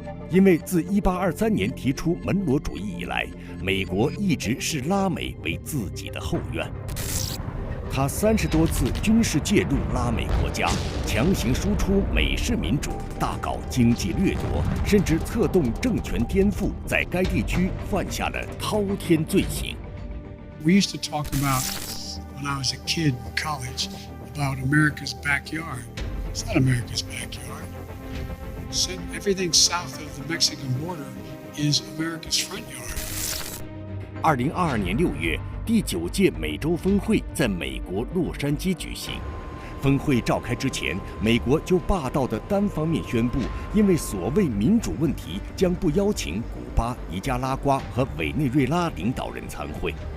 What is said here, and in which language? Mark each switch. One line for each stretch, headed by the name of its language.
Chinese: 因为自1823年提出门罗主义以来，美国一直视拉美为自己的后院。他30多次军事介入拉美国家，强行输出美式民主，大搞经济掠夺，甚至策动政权颠覆，在该地区犯下了滔天罪行。
English: We used to talk about, when I was a kid in college, about America's backyard. It's not America's backyard. Everything south of the Mexican border is America's front yard.
Chinese: 2022年6月，第9届美洲峰会在美国洛杉矶举行。峰会召开之前，美国就霸道地单方面宣布，因为所谓民主问题，将不邀请古巴、尼加拉瓜和委内瑞拉领导人参会。